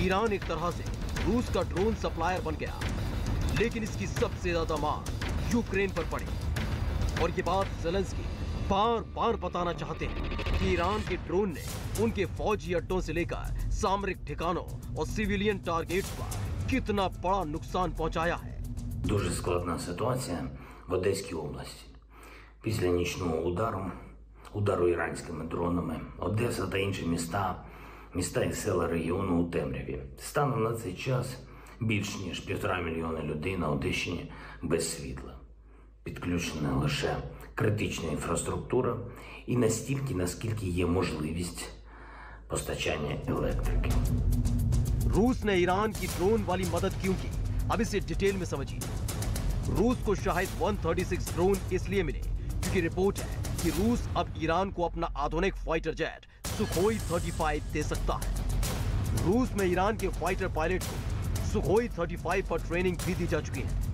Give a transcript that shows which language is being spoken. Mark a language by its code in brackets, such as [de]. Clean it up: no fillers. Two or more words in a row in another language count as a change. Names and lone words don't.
[hi] ईरान एक तरह से रूस का [en] drone supplier [hi] बन गया। लेकिन इसकी सबसे ज्यादा मार यूक्रेन पर पड़ी और ये बात ज़ेलेंस्की बार बार बताना चाहते हैं कि ईरान के ड्रोन ने उनके फौजी अड्डों से लेकर सामरिक ठिकानों और [en] civilian targets [hi] पर कितना बड़ा नुकसान पहुंचाया है। [uk] Дуже складна ситуація в Одеській області. Після нічного удару іранськими дронами, Одеса та інші міста і села регіону у темряві. Станом на цей час більш ніж 1,5 мільйона людей на Одещині без світла. Підключена лише критична інфраструктура і настільки, наскільки є можливість постачання електрики. [hi] रूस ने ईरान की ड्रोन वाली मदद क्यों की, अब इसे डिटेल में समझिए। रूस को शायद 136 ड्रोन इसलिए मिले क्योंकि रिपोर्ट है कि रूस अब ईरान को अपना आधुनिक [en] fighter jet [hi] सुखोई 35 दे सकता है। रूस में ईरान के [en] fighter pilot [hi] को सुखोई 35 पर ट्रेनिंग भी दी जा चुकी है।